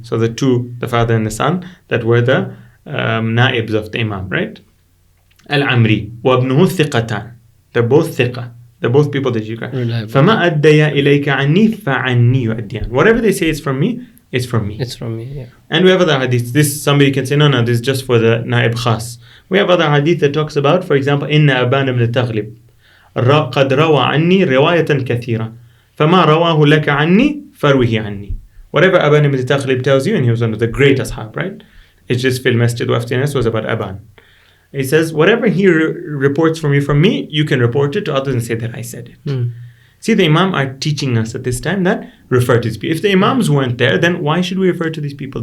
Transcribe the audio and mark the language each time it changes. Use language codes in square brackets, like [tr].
[en] So the father and the son, that were the naibs of the Imam, right? Al-Amri wa ibnuhu thiqatan. They're both thiqa. They're both people that you can. [ar] فَمَا أَدَّيَا إِلَيْكَ عَنِّي فَعَنِّي يُؤَدِّيَانِ. [en] Whatever they say is from me, it's from me. It's from me, yeah. And we have other hadiths. This, somebody can say, no, this is just for the naib khas. We have other hadith that talks about, for example, [ar] إِنَّ أَبَانَ بْنَ تَغْلِبْ قَدْ رَوَى عَنِّي رِوَايَةً كَثِيرًا فَمَا رَوَاهُ لَكَ عَنِّي فَرْوِهِ عَنِّي. [en] Whatever Aban ibn Taghlib tells you, and he was one of the great ashab, right? It's just fil masjid wa aftinas was about Aban. He says, whatever he reports from me, you can report it to others and say that I said it. See, the Imam are teaching us at this time that refer to these people. If the Imams weren't there, then why should we refer to these people?